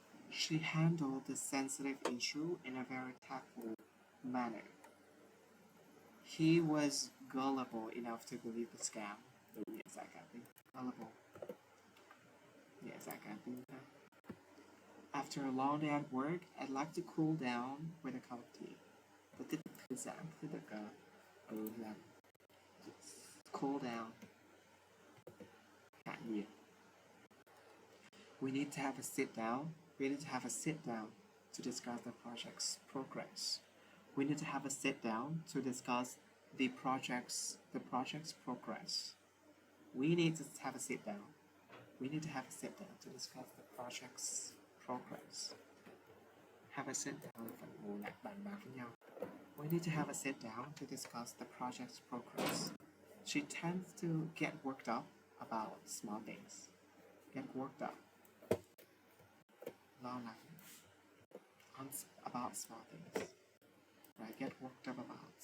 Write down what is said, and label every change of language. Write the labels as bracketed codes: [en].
[en] She handled the sensitive issue in a very tactful manner. He was gullible enough to believe the scam. Yes, I got it. Gullible. Yes, I got it. After a long day at work, I'd like to cool down with a cup of tea. But the [vi] thư giãn thì được làm cool down. Hạ nhiệt. [en] We need to have a sit down. We need to have a sit down to discuss the project's progress. We need to have a sit down to discuss the project's progress. We need to have a sit down. We need to have a sit down to discuss the project's progress. [vi] Have a sit down và ngồi lại bàn bạc với nhau. [en] We need to have a sit down to discuss the project's progress. She tends to get worked up about small things. Get worked up. [vi] Lo lắng [en] about small things. Right? Get worked up about.